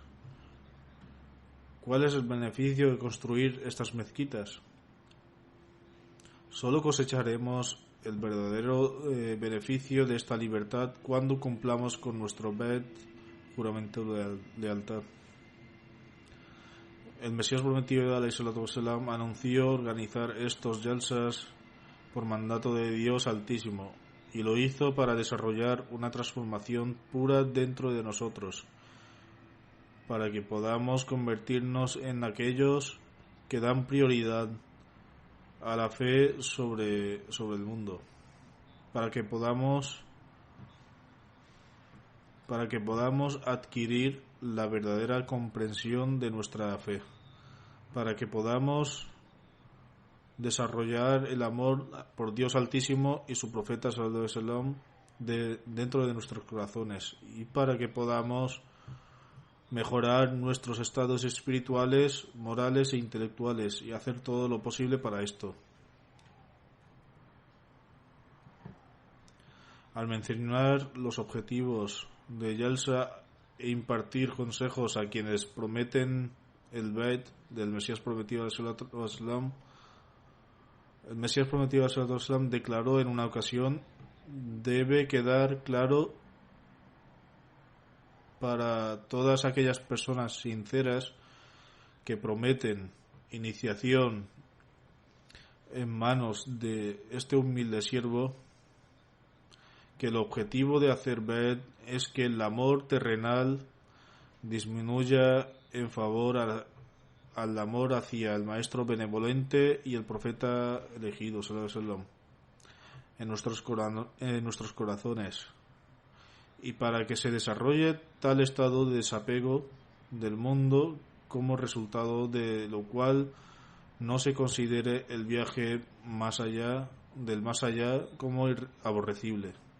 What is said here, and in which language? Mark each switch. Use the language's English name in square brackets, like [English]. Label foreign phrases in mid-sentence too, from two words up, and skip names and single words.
[Spanish] ¿Cuál es el beneficio de construir estas mezquitas? Solo cosecharemos el verdadero beneficio de esta libertad cuando cumplamos con nuestro Bait, juramento de lealtad. El Mesías prometido [Arabic] عليه الصلاة والسلام [Spanish] anunció organizar estos jalsas por mandato de Dios Altísimo, y lo hizo para desarrollar una transformación pura dentro de nosotros, para que podamos convertirnos en aquellos que dan prioridad a la fe sobre el mundo, para que podamos adquirir la verdadera comprensión de nuestra fe, para que podamos desarrollar el amor por Dios Altísimo y su profeta [Arabic] صلى الله عليه وسلم [Spanish] dentro de nuestros corazones, y para que podamos mejorar nuestros estados espirituales, morales e intelectuales, y hacer todo lo posible para esto. Al mencionar los objetivos de Jalsa e impartir consejos a quienes prometen el Bait del Mesías prometido [Arabic] عليه الصلاة والسلام, [Spanish] el Mesías prometido [Arabic] عليه الصلاة والسلام [Spanish] declaró en una ocasión: debe quedar claro para todas aquellas personas sinceras que prometen iniciación en manos de este humilde siervo, que el objetivo de hacer Bed es que el amor terrenal disminuya en favor al amor hacia el maestro benevolente y el profeta elegido, [Arabic] صلى الله عليه وسلم, [Spanish] en nuestros corazones, y para que se desarrolle tal estado de desapego del mundo, como resultado de lo cual no se considere el viaje más allá como aborrecible.